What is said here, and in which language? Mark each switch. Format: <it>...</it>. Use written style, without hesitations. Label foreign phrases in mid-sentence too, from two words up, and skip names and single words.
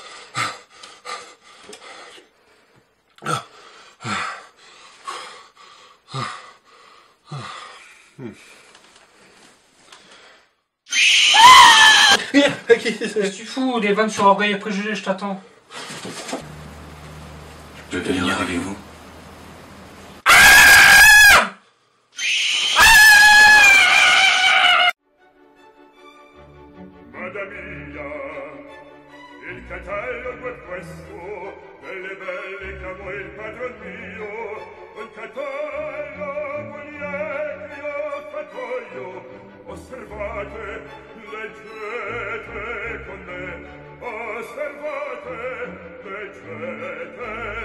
<fr>Qu'est-ce que tu fous? Des vannes sur orgueil et préjugés, je t'attends. Je peux venir avec vous.</fr> <it>Madame mia, il catalogo è questo, delle belle che amo il padron mio, un catalogo lieti ho fatto io, osservate, leggete con me, osservate, leggete</it>